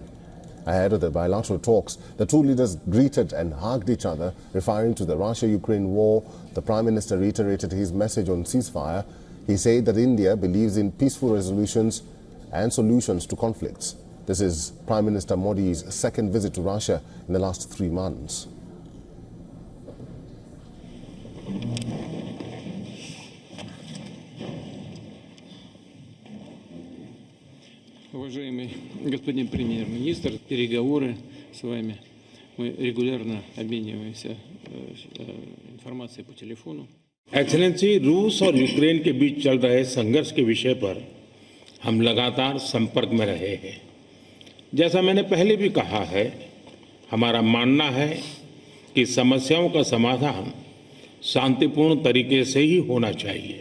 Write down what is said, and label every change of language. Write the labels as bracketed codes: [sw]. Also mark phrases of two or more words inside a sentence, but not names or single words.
[en] Ahead of the bilateral talks, the two leaders greeted and hugged each other. Referring to the Russia-Ukraine war, the Prime Minister reiterated his message on ceasefire. He said that India believes in peaceful resolutions and solutions to conflicts. This is Prime Minister Modi's second visit to Russia in the last 3 months. [ru] Уважаемый господин премьер-министр, переговоры с вами. Мы регулярно обмениваемся информацией по телефону. [hi] एक्सेलेंसी, रूस और यूक्रेन के बीच चल रहे संघर्ष के विषय पर हम लगातार संपर्क में रहे हैं। जैसा मैंने पहले भी कहा है, हमारा मानना है कि समस्याओं का समाधान शांतिपूर्ण तरीके से ही होना चाहिए।